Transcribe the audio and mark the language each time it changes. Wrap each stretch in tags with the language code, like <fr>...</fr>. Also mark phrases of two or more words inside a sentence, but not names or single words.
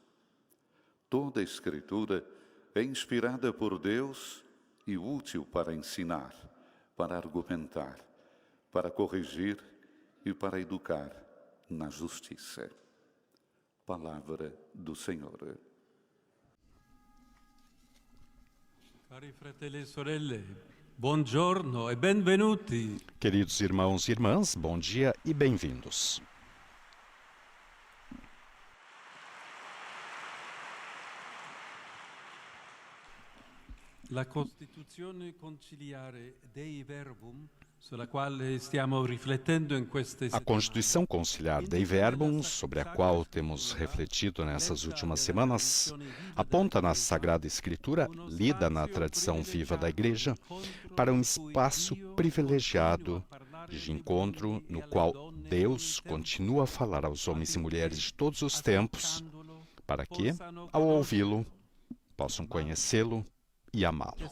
<pt>Toda a Escritura é inspirada por Deus e útil para ensinar, para argumentar, para corrigir e para educar na justiça. Palavra do Senhor.</pt> <it>Cari fratelli e sorelle, buongiorno e benvenuti.</it> <pt>Queridos irmãos e irmãs, bom dia e bem-vindos.</pt> <it>La Costituzione conciliare Dei Verbum, sulla quale stiamo riflettendo in queste</it> <pt>A</pt> <it>settimane.</it> <pt>Constituição Conciliar Dei Verbum, sobre a qual temos refletido nessas últimas semanas, aponta na Sagrada Escritura, lida na tradição viva da Igreja, para um espaço privilegiado de encontro no qual Deus continua a falar aos homens e mulheres de todos os tempos, para que, ao ouvi-lo, possam conhecê-lo e amá-lo.</pt>